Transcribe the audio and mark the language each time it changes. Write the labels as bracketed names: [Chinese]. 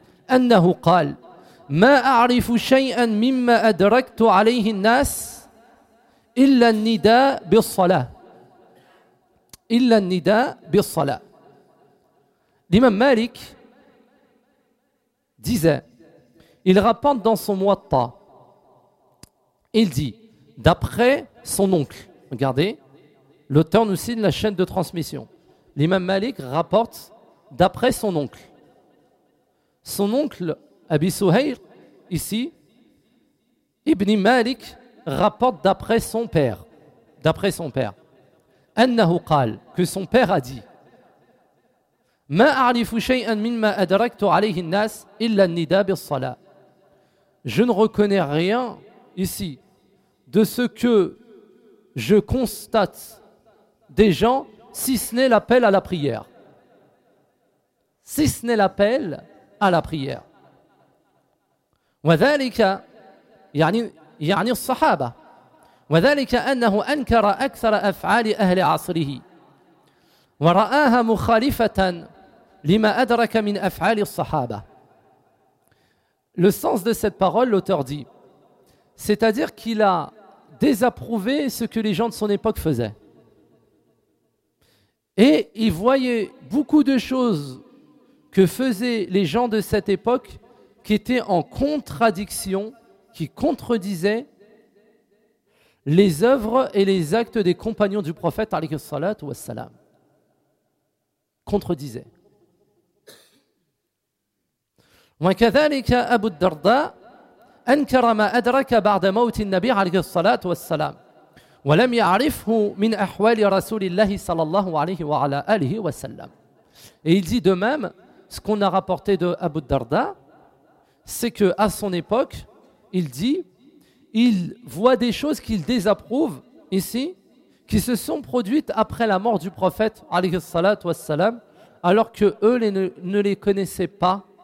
[Arabic] أنه قال ما أعرف شيئا مما أدركت عليه الناس إلا النداء بالصلاة إلا النداء بالصلاة. [French] الإمام مالك disait, il rapporte dans son Muwatta, il dit, d'après son oncle, regardez, l'auteur nous signe la chaîne de transmission. L'imam Malik rapporte d'après son oncle. Son oncle, Abi Suhayr, ici, Ibn Malik rapporte d'après son père. D'après son père. Annahu qal, que son père a dit. [Arabic] ما أعرف شيئا مما أدركت عليه الناس إلا النداء بالصلاة. [French] Je ne reconnais rien ici de ce que je constate des gens si ce n'est l'appel à la prière. Si ce n'est l'appel à la prière. [Arabic] وذلك يعني الصحابة وذلك أنه أنكر أكثر أفعال أهل عصره ورآها مخالفة لما أدرك من أفعال الصحابة. [French] Le sens de cette parole, l'auteur dit, c'est-à-dire qu'il a désapprouvé ce que les gens de son époque faisaient. Et il voyait beaucoup de choses que faisaient les gens de cette époque qui étaient en contradiction, qui contredisaient les œuvres et les actes des compagnons du prophète, alayhi salat wa salam. Contredisaient. [Arabic] وكذلك أبو الدرداء أنكر ما أدرك بعد موت النبي عليه الصلاة والسلام ولم يعرفه من أحوال رسول الله صلى الله عليه وعلى آله وسلم. [French] Et il dit de même ce qu'on a rapporté de Abu Darda, c'est que à son époque, il dit, il voit des choses qu'il désapprouve ici, qui se sont produites après la mort du prophète عليه الصلاة والسلام, alors que eux ne les connaissaient pas.